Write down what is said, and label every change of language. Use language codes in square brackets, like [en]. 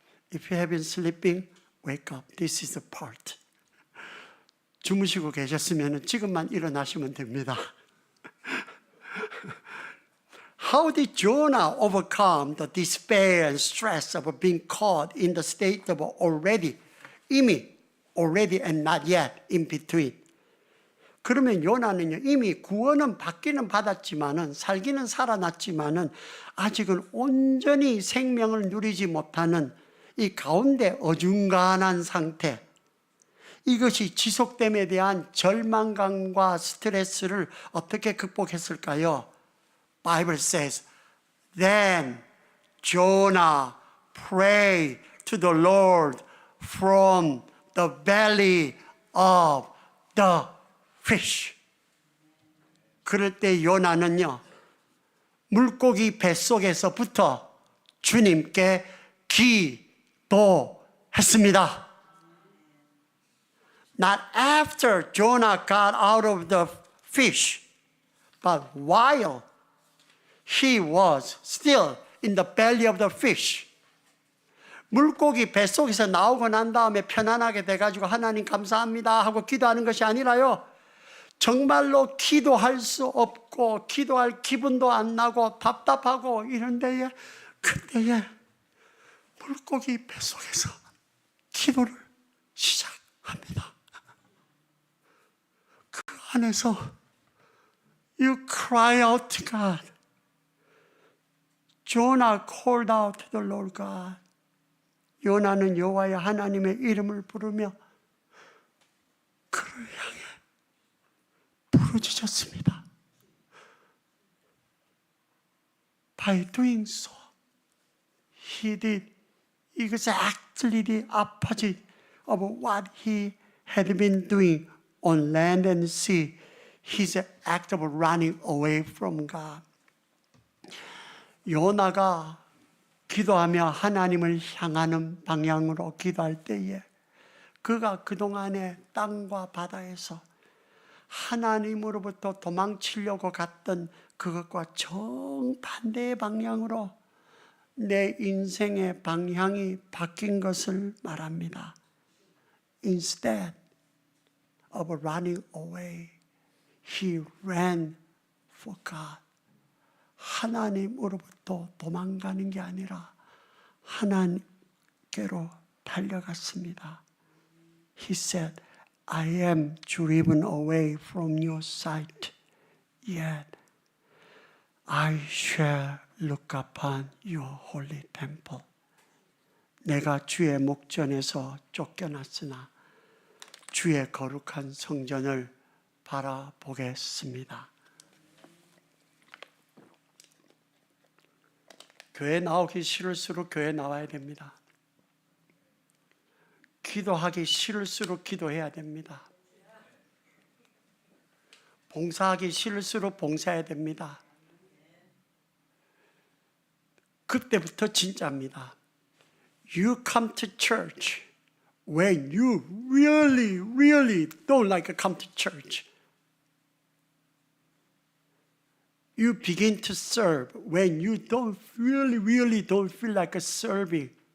[en] If you have been sleeping, wake up. This is the part. [ko] 주무시고 계셨으면 지금만 일어나시면 됩니다. [en] How did Jonah overcome the despair and stress of being caught in the state of [ko] 이미 [en] already and not yet in between? [ko] 그러면 요나는요 이미 구원은 받기는 받았지만은 살기는 살아났지만은 아직은 온전히 생명을 누리지 못하는 이 가운데 어중간한 상태, 이것이 지속됨에 대한 절망감과 스트레스를 어떻게 극복했을까요? [en] Bible says, then Jonah prayed to the Lord from the belly of the fish. [ko] 그럴 때 요나는요 물고기 뱃속에서부터 주님께 기도했습니다. [en] Not after Jonah got out of the fish, but while he was still in the belly of the fish. [ko] 물고기 뱃속에서 나오고 난 다음에 편안하게 돼가지고 하나님 감사합니다 하고 기도하는 것이 아니라요 정말로 기도할 수 없고 기도할 기분도 안 나고 답답하고 이런 데에 그때에 물고기 뱃속에서 기도를 시작합니다. 그 안에서 [en] You cry out to God. Jonah called out to the Lord God. [ko] 요나는 여호와의 하나님의 이름을 부르며 그를 향해 부르짖었습니다. [en] By doing so, he did exactly the opposite of what he had been doing on land and sea. His act of running away from God. [ko] 요나가 기도하며 하나님을 향하는 방향으로 기도할 때에 그가 그동안에 땅과 바다에서 하나님으로부터 도망치려고 갔던 그것과 정반대의 방향으로 내 인생의 방향이 바뀐 것을 말합니다. [en] Instead of running away, he ran for God. [ko] 하나님으로부터 도망가는 게 아니라 하나님께로 달려갔습니다. [en] He said, I am driven away from your sight, yet I shall look upon your holy temple. [ko] 내가 주의 목전에서 쫓겨났으나 주의 거룩한 성전을 바라보겠습니다. 교회 나오기 싫을수록 교회 나와야 됩니다. 기도하기 싫을수록 기도해야 됩니다. 봉사하기 싫을수록 봉사해야 됩니다. 그때부터 진짜입니다. [en] You come to church when you really don't like to come to church. You begin to serve when you don't really don't feel like serving.